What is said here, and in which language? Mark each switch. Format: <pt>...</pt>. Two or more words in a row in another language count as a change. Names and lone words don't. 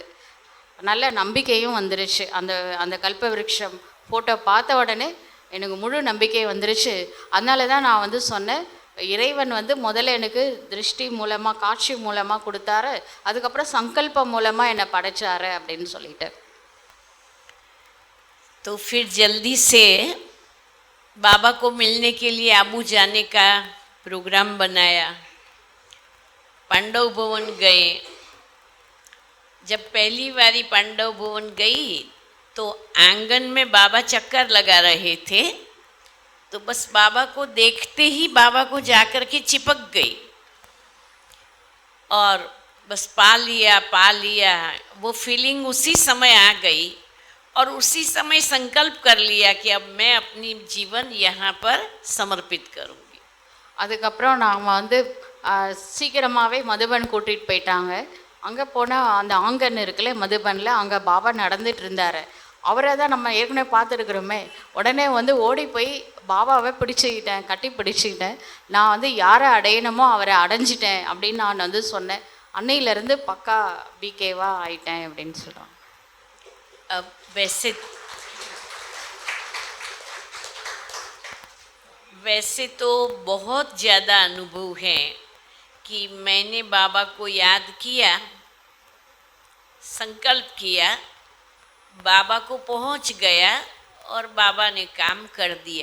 <ta>நல்ல நம்பிக்கையும் வந்துருச்சு. அந்த அந்த கல்ப விருட்சம் ஃபோட்டோ பார்த்த உடனே எனக்கு முழு நம்பிக்கை வந்துருச்சு. அதனால தான் நான் வந்து சொன்னேன், இறைவன் வந்து முதல்ல எனக்கு திருஷ்டி மூலமாக காட்சி மூலமாக கொடுத்தாரு, அதுக்கப்புறம் சங்கல்பம் மூலமாக என்னை படைச்சாரு அப்படின்னு சொல்லிட்டு.</ta> <hi>तो फिर जल्दी से बाबा को मिलने के लिए आबू जाने का प्रोग्राम बनाया। पांडव भवन गए। जब पहली बारी पांडव भवन गई तो आंगन में बाबा चक्कर लगा रहे थे, तो बस बाबा को देखते ही बाबा को जाकर के चिपक गई और बस पा लिया। वो फीलिंग उसी समय आ गई और उसी समय संकल्प कर लिया कि अब मैं अपनी जीवन यहाँ पर समर्पित करूँगी।</hi> <ta>அதுக்கப்புறம் நாம் வந்து சீக்கிரமாகவே மதுபன் கூட்டிகிட்டு போயிட்டாங்க. அங்கே போனால் அந்த ஆங்கன் இருக்குல்ல மதுபனில், அங்கே பாபா நடந்துட்டு இருந்தார். அவரை தான் நம்ம ஏற்கனவே பார்த்துருக்குறோமே. உடனே வந்து ஓடி போய் பாபாவை பிடிச்சிக்கிட்டேன், கட்டி பிடிச்சிக்கிட்டேன். நான் வந்து யாரை அடையணுமோ அவரை அடைஞ்சிட்டேன் அப்படின்னு நான் வந்து சொன்னேன். அன்னையிலேருந்து பக்கா பிகேவா ஆயிட்டேன் அப்படின்னு சொல்லுவாங்க.</ta> <hi>वैसे तो बहुत ज़्यादा अनुभव है कि मैंने बाबा को याद किया, संकल्प किया, बाबा को पहुंच गया और बाबा ने काम कर दिया।</hi>